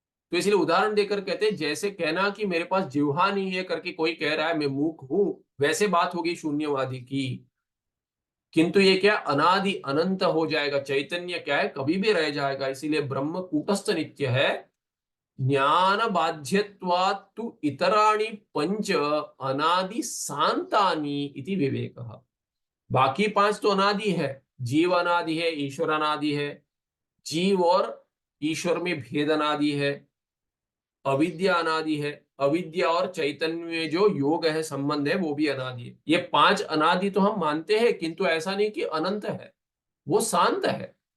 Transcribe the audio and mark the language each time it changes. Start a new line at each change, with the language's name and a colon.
Hindi: तो इसलिए उदाहरण देकर कहते हैं जैसे कहना कि मेरे पास जिह्वा नहीं है करके कोई कह रहा है मैं मूक हूं, वैसे बात होगी शून्यवादी की। किंतु ये क्या अनादि अनंत हो जाएगा, चैतन्य क्या है कभी भी रह जाएगा। इसीलिए ब्रह्म कूटस्थ नित्य है।
Sanskrit: ज्ञान बाध्यत्वात् तु इतराणि पंच अनादि सांतानि इति विवेकः।
Hindi: बाकी 5 तो अनादि है, जीव अनादि है, ईश्वर अनादि है। जीव और ईश्वर में भेद अनादि है, अविद्या अनादि है। अविद्या और चैतन्य में जो योग है, संबंध है, वो भी अनादि है। ये 5 अनादि तो हम मानते हैं, किंतु ऐसा नहीं कि अनंत है, वो शांत है।